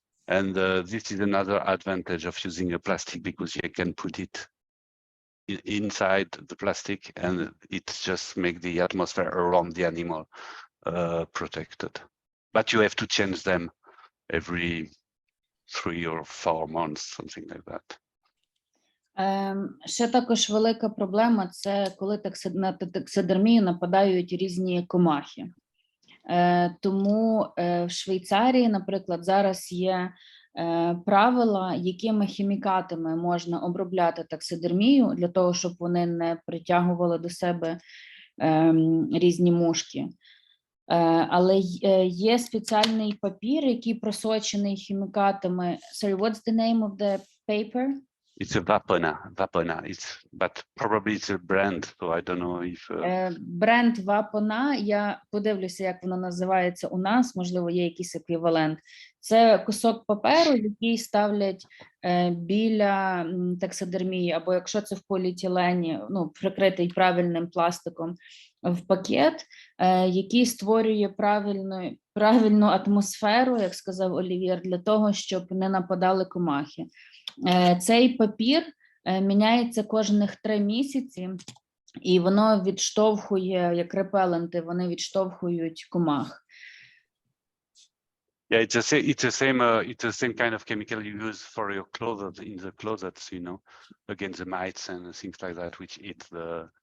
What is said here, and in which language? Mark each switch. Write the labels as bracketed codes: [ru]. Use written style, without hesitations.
[en] And this is another advantage of using a plastic, because you can put it inside the plastic and it just make the atmosphere around the animal protected. But you have to change them every 3 or 4 months, something like that. [uk] Ще також велика проблема – це коли на таксидермію нападають різні комахи. Тому в Швейцарії, наприклад, зараз є правила, якими хімікатами можна обробляти таксидермію для того, щоб вони не притягували до себе різні мушки. Але є спеціальний папір, який просочений хімікатами. [en] Sorry, what's the name of the paper? It's a vapona. But probably it's a brand, so I don't know if... [uk] Бренд вапона, я подивлюся, як воно називається у нас, можливо, є якийсь еквівалент. Це кусок паперу, який ставлять біля таксидермії, або якщо це в поліетилені, ну, прикритий правильним пластиком, в пакет, який створює правильну атмосферу, як сказав Олівєр, для того, щоб не нападали комахи. Цей папір міняється кожних 3 місяці, і воно відштовхує, як репеленти, вони відштовхують комах. [en] Yeah, it's the same kind of chemical you use for your clothes in the closets, you know, against the mites and things like that, which eat the...